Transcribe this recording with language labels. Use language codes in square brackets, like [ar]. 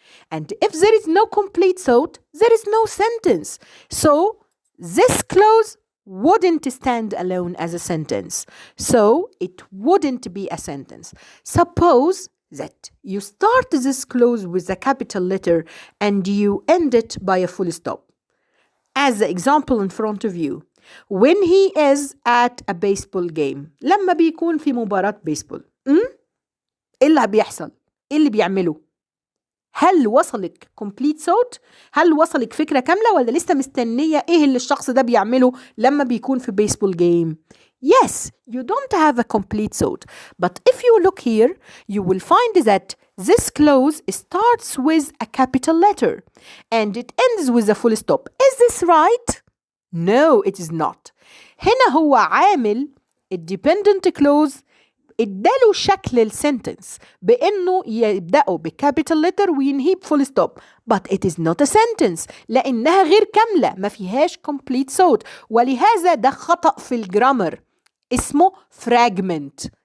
[en] And if there is no complete thought, there is no sentence. So this clause wouldn't stand alone as a sentence. So it wouldn't be a sentence. Suppose that you start this clause with a capital letter and you end it by a full stop. As the example in front of you, when he is at a baseball game, [ar] لما بيكون في مباراة بيسبول، إيه اللي بيحصل؟ إيه اللي بيعمله؟ هل وصلك complete thought؟ هل وصلك فكرة كاملة ولا لسه مستنية إيه اللي الشخص ده بيعمله لما بيكون في baseball game؟ [en] Yes, you don't have a complete thought. But if you look here, you will find that this clause starts with a capital letter and it ends with a full stop. Is this right? No, it is not. [ar] هنا هو عامل dependent clause اداله شكل السنتنس بانه يبدأه بكابيتال لتر وينهيه بفول ستوب. [en] But it is not a sentence [ar] لانها غير كاملة ما فيهاش complete thought. ولهذا ده خطأ في الجرامر اسمه fragment.